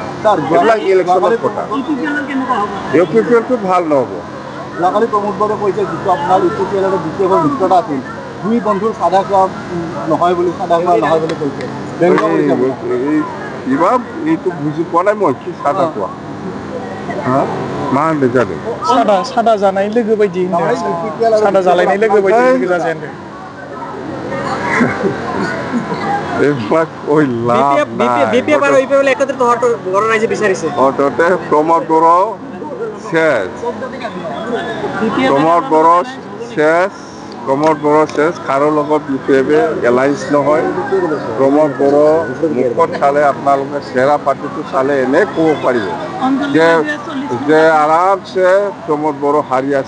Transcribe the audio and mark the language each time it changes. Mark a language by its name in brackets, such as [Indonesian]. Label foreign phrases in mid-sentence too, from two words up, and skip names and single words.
[Assamese] এইবিলাক ইলেকশ্যনৰ কথা। UPPLটো ভাল নহ'ব। যোৱাকালি প্ৰমোদ বড়োৱে কৈছে যিটো আপোনাৰ UPPL আৰু BPFৰ মিত্ৰতা আছিল, দুই বন্ধুৰ চাদা খোৱা নহয় বুলি কৈছে। কিবা এইটো বুজি পোৱা নাই মই, কি চাদা খোৱা [Bodo] मा होनदों जादों? सादा जानाय लोगो बायदि सादा जालायनाय लोगो बायदि जाजाया होनदों। [Assamese] BPF আৰু UPPL একত্ৰিত হোৱাটো বড়ো ৰাইজে বিচাৰিছে। অন্ততে প্ৰমোদ বড়ো শেষ, প্ৰমোদ বড়ো শেষ, কাৰো লগত BPF এলায়েন্স নহয়। প্ৰমোদ বড়ো মুখত চালে আপোনালোকে চেহেৰা পাতিটো চালে এনে ক'ব পাৰিব যে আৰামছে প্ৰমোদ বড়ো হাৰি আছে।